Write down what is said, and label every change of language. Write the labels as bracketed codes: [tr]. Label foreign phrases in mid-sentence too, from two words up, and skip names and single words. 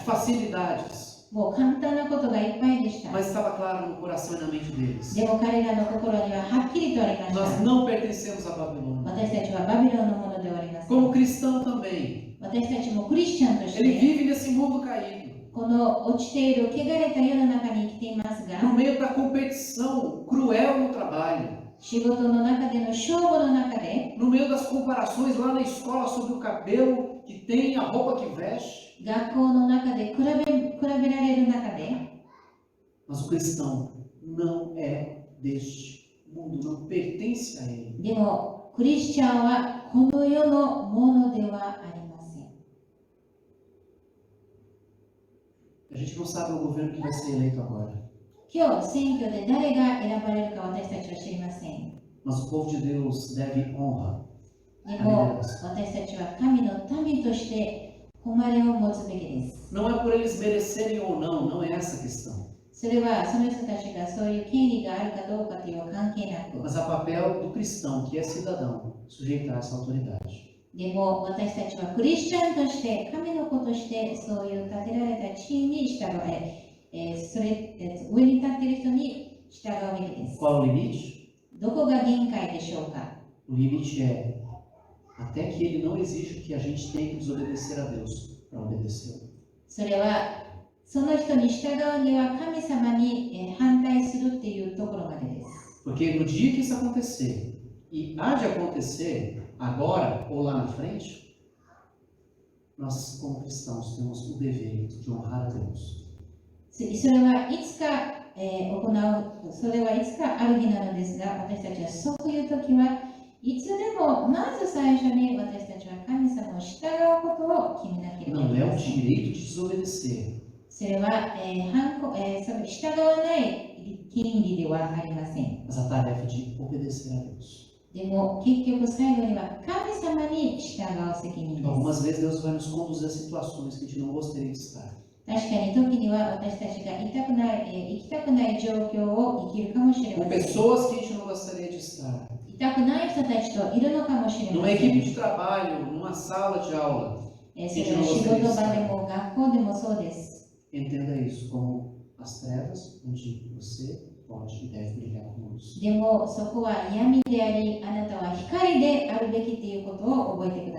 [pt] de facilidades, [ja] もう簡単なことがいっぱいでした。 [pt] mas estava claro no coração e na mente deles. [ja] でも彼らの心にははっきりとありまし [pt] Nós [ja] た。 [pt] não pertencemos à Babilônia. [ja] 私たちはバビロンのものではありません。 [pt] Como cristão também, [ja] 私たちもクリスチャンとし [pt] ele [ja] て [pt] vive nesse mundo caído, [ja] この落ちている汚れた世の中に生きていますが [pt] no meio da competição cruel no trabalho, [ja] 仕事の中での勝負の中で [pt] no meio das comparações lá na escola sobre o cabelo que tem, a roupa que veste. [ja] 学校の中で比べられる中で [pt] Mas o cristão não é deste mundo, não pertence a ele. [ja] でもクリスチャンはこの世のものではありません。 [pt] A gente não sabe o governo que vai ser eleito agora, [ja] 今日選挙で誰が選ばれるか私たちは知りません。 [pt] mas o povo de Deus deve honra. [ja] でも私たちは神の民として誉れを持つべきです。 [pt] Não é por eles merecerem ou não, não é essa a questão. [ja] それはその人たちがそういう権利があるかどうかという関係なく、 [pt] Mas a papel do cristão, que é cidadão, sujeitar essa autoridade. [ja] でも私たちはクリスチャンとして神の子としてそういう立てられた地位に従え、 それ、上に立っている人に従うべきです。 [pt] Qual é o limite? [ja] どこが限界でしょうか？ [pt] O limite é até que ele não exija que a gente tenha que desobedecer a Deus para obedecê-lo. [ja] それは、その人に従うには神様に反対するっていうところまでです。 [pt] Porque no dia que isso acontecer, e há de acontecer agora ou lá na frente, nós como cristãos temos o dever de honrar a Deus. [ja] それはいつか、それはいつかある日なのですが、私たちはそういう時はいつでもまず最初に私たちは神様を従うことを決めなければい [pt] Não [ja] け [pt] é [ja] ま [pt] o [ja] せん。 [pt] direito de desobedecer, [ja] それは、その従わない権利ではありません。 [pt] mas a tarefa de obedecer a Deus. [ja] でも結局最後には神様に従う責任で [pt] Algumas [ja] す。 [pt] vezes Deus vai nos conduzir a situações que a gente não gostaria de estar. [ja] 確かに時には私たちが生きたくない状況を生きるかもしれ [pt] Com [ja] ません。 [pt] pessoas que a gente não gostaria de estar. [ja] 痛くない人たちといるのかもしれま [pt] Numa [ja] せ [pt] equipe [ja] ん。 [pt] de trabalho, numa sala de aula. [ja] それは仕事場でも学校でもそうです。 [pt] Entenda isso como as trevas onde você pode e deve brilhar como luz. [ja] でもそこは闇であり、あなたは光であるべきということを覚えてくだ